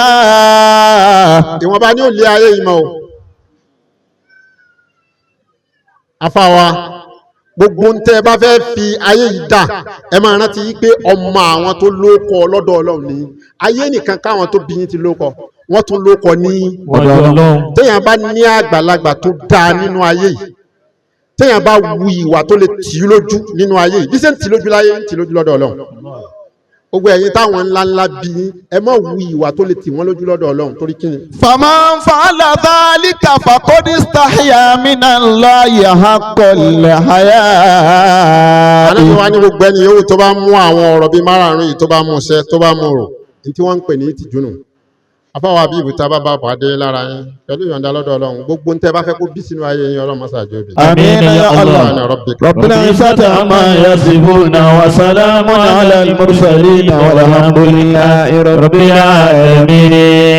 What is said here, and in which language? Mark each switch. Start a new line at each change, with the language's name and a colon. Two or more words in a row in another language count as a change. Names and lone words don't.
Yoruba: ìwọ̀nba ní òlé ayé yìí mọ́ o. afáwa gbogbo ń tẹ́ ẹ bá fẹ́ fi ayé yìí dà ẹ máa rántí pé ọmọ àwọn tó lóko lọ́dọ̀ Ọlọ́run ní ayé nìkan káwọn tó bí yín ti lóko wọ́n tún lóko ní ọ̀dọ̀ Ọlọ́run. téèyàn bá ní àgbàlagbà tó dáa nínú ayé yìí téèyàn bá wu ìwà tó lè tì í lójú nínú ayé yìí bí ṣe ń tì í lójú láyé ń tì í lójú lọ́dọ̀ Ọlọ́run gbogbo ẹ̀yin táwọn ńláńlá bí ẹ má wu ìwà tó lè tì wọ́n lójú lọ́dọ̀ Ọlọ́run torí kí ni.
Arabic: فمن فعل ذلك فقد استحيا من الله حق الحياء.
Yoruba: Ànábì wa ní gbogbo ẹni yòówù tó bá mú àwọn ọ̀rọ̀ bíi márààrún yìí tó bá mú ṣẹ tó bá mú rò ní tí wọ́n ń pè ní ìtìjú nù. afáwọn àbíbù tá a bá bá pàdé lára yín pẹ̀lú ìyọ̀ǹda lọ́dọ̀ Ọlọ́run gbogbo ń tẹ́ bá fẹ́ kó bí sínú ayé yín Ọlọ́run mọ́sá àjọbí.
Arabic: آمين يا الله. رب العزة عما يصفون وسلام على المرسلين والحمد لله رب العالمين.